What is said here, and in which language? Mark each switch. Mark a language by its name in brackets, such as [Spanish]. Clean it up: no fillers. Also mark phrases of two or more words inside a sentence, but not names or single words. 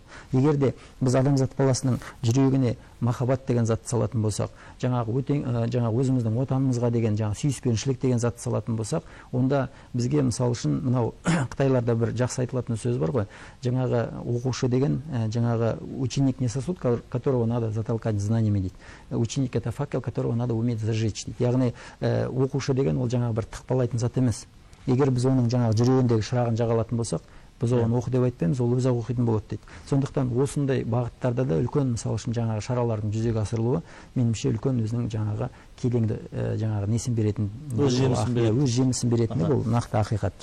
[Kazakh] Егер де біз адамзат баласының жүрегіне махаббат деген затты салатын болсақ, жаңағы өзіміздің отанымызға деген жаңағы сүйіспеншілік деген затты салатын болсақ, онда бізге мысалы үшін мынау Қытайларда бір жақсы айтылатын сөз бар ғой, жаңағы оқушы деген жаңағы [Russian] ученик не сосуд, которого надо затолкать знаниями [Kazakh] дейді. [Russian] Ученик это факел, которого надо уметь зажечь дейді. [Kazakh] Яғни оқушы деген ол жаңағы бір тықпалайтын зат емес. Егер біз оның жаңағы жүрегіндегі шырағын жағалатын болсақ, біз оған оқы деп айтпаймыз, ол өзі оқитын болады дейді. Сондықтан осындай бағыттарда да үлкен мысалы үшін жаңағы шаралардың жүзеге асырылуы меніңше үлкен өзінің жаңағы келеңді жаңағы несін беретін, өз жемісін беретін бұл нақты ақиқат.